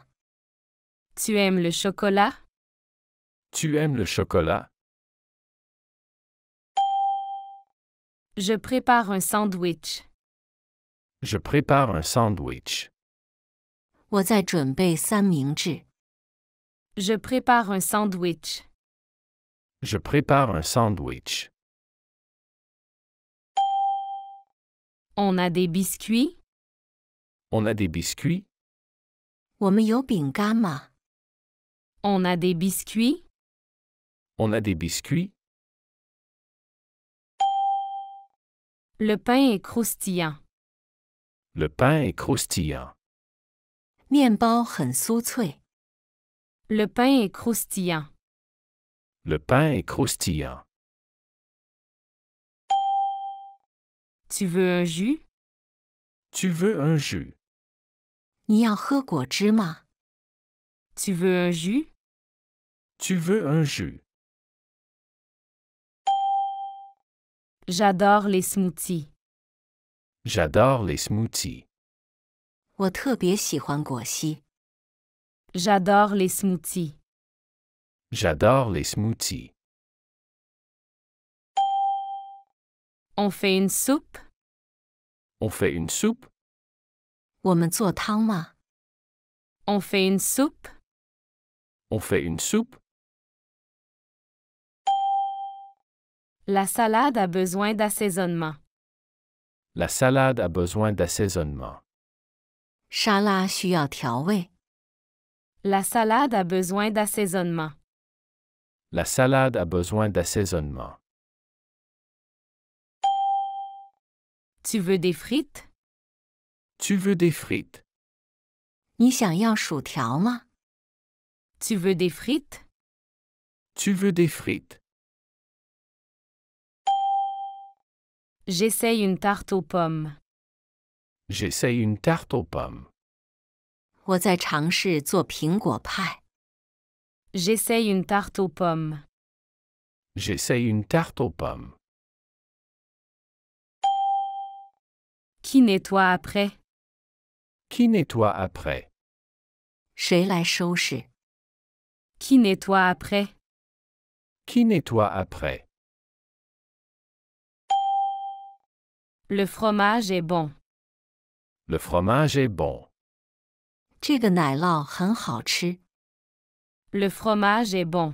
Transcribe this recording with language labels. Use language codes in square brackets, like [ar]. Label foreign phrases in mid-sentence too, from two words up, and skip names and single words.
[fr] Tu aimes le chocolat? Tu aimes le chocolat? Je prépare un sandwich. Je prépare un sandwich. [zh] 我在准备三明治。 [fr] Je prépare un sandwich. Je prépare un sandwich. On a des biscuits? On a des biscuits? [zh] 我们有饼干吗？ [fr] On a des biscuits? On a des biscuits? Le pain est croustillant. Le pain est croustillant. [zh] 面包很酥脆。 [fr] Le pain est croustillant. Le pain est croustillant. Tu veux un jus? Tu veux un jus? [zh] 你要喝果汁吗？ [fr] Tu veux un jus? Tu veux un jus? J'adore les smoothies. J'adore les smoothies. [zh] 我特别喜欢果昔。 [fr] J'adore les smoothies. J'adore les smoothies. On fait une soupe? On fait une soupe? [zh] 我们做汤吗？ [fr] On fait une soupe? On fait une soupe? La salade a besoin d'assaisonnement. La salade a besoin d'assaisonnement. [zh] 沙拉需要调味。 [fr] La salade a besoin d'assaisonnement. La salade a besoin d'assaisonnement. Tu veux des frites? Tu veux des frites? [zh] 你想要薯条吗？ [fr] Tu veux des frites? Tu veux des frites? J'essaye une tarte aux pommes. J'essaye une tarte aux pommes. [zh] 我在尝试做苹果派。 [fr] J'essaye une tarte aux pommes. J'essaye une tarte aux pommes. Qui nettoie après? Qui nettoie après? [zh] 谁来收拾？ [fr] Qui nettoie après? Qui nettoie après? Le fromage est bon. Le fromage est bon. [zh] 这个奶酪很好吃。 [fr] Le fromage est bon.